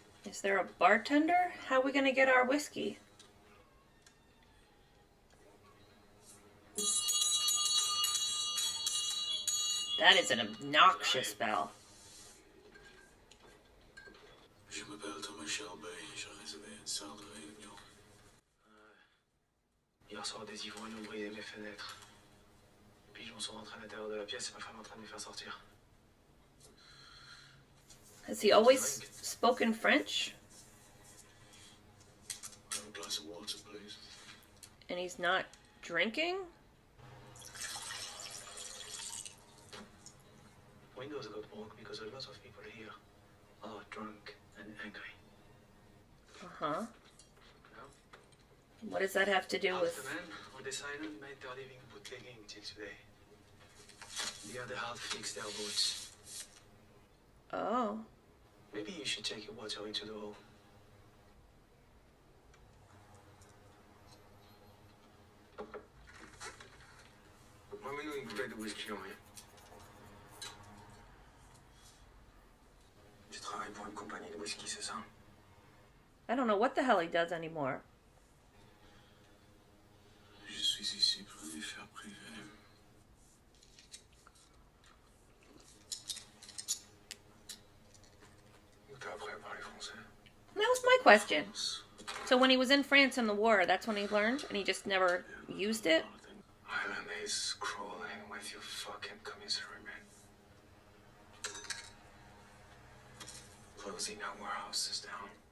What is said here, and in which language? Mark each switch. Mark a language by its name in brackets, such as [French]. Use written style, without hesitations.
[English] Is there a bartender? How are we gonna get our whiskey? That is an obnoxious bell. [French] Je m'appelle Thomas Shelby. J'ai réservé une salle de réunion. Hier soir, des ivrognes ont brisé mes fenêtres. Les pigeons sont rentrés à l'intérieur de la pièce et ma femme est en train de les faire sortir. [English] Has he always spoken French? Have a glass of water, please. And he's not drinking? Windows got broke because a lot of people here are drunk and angry. Uh-huh. What does that have to do Half with... the men on this island made their living bootlegging till today. The other half fixed their boats. Oh. Maybe you should take your water into the hole. [French] Ramène-nous une bouteille de whisky en rien. Tu travailles pour une compagnie de whisky, c'est ça? [English] I don't know what the hell he does anymore. [French] Je suis ici pour une affaire privée. Où t'as appris à parler français? [English] That was my question. So when he was in France in the war, that's when he learned, and he just never used it? Island is crawling with you fucking commissary man. Closing our warehouses down.